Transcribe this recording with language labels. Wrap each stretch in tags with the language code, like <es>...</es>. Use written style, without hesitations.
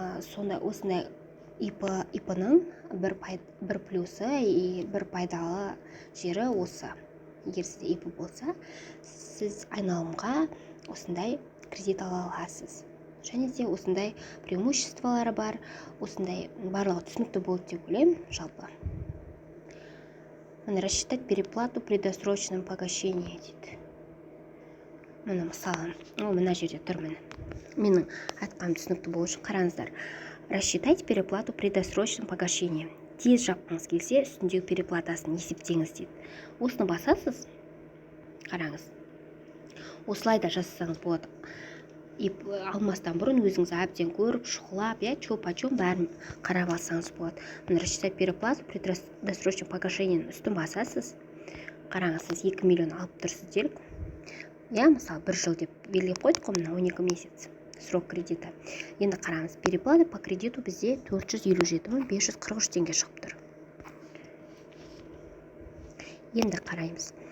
<kk>Сонда осындай ИП-ның бір плюсы</kk> <ru>и</ru> <kk>бір пайдалы жері осы. Егер сізде ИП болса, сіз айналымға осындай кредит ала аласыз. Және де осындай преимуществолары бар, осындай барлығы түсінікті болды деп ойлаймын жалпы.</kk> <ru>Рассчитать переплату при досрочном погашении</ru> <kk>дейді. Мұны мысалы, мына жерде тұр міне. Менің айтқаным түсінікті болу үшін қараңыздар.</kk> <ru>Рассчитать переплату при досрочном погашении.</ru> <kk>Тез жапқыңыз келсе, үстіндегі переплатасын есептеңіз дейді. Осыны басасыз, қараңыз. Осылай да жасасаңыз болады. Алмастан бұрын өзіңіз әбден көріп, шұқылап, чоп-почом бәрін қарап алсаңыз болады.</kk> <ru>Рассчитать переплату при досрочном погашении</ru> <kk>үстін басасыз. Қараңыз, сіз 2 миллион алып тұрсыз делік. Мысалы, 1 жыл деп белгілеп қойдық қой,</kk> <ru>12 месяц срок кредита.</ru> <kk>Енді қараңыз,</kk> <ru>переплата по кредиту</ru> <kk>бізде 457.543 теңге шығып тұр. Енді қараймыз.</kk>